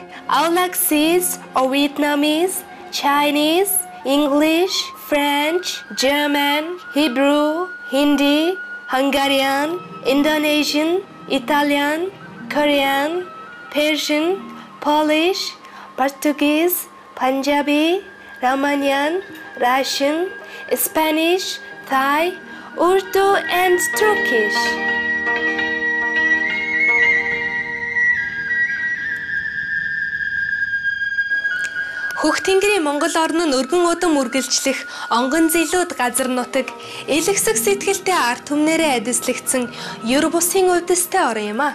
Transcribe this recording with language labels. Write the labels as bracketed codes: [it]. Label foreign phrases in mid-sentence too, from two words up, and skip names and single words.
[en] Aulacese or Vietnamese, Chinese, English, French, German, Hebrew, Hindi, Hungarian, Indonesian, Italian, Korean, Persian, Polish, Portuguese, Punjabi, Romanian, Russian, Spanish, Thai, Urdu and Turkish. [mn] Хөх тэнгэрийн Монгол орн нь өргөн удам үргэлжлэх онгон зилүүд газар нутаг элэгсэг сэтгэлтэй ард түмнэрээ эдэслэгдсэн ер бусын өвдөстэй орн юм а.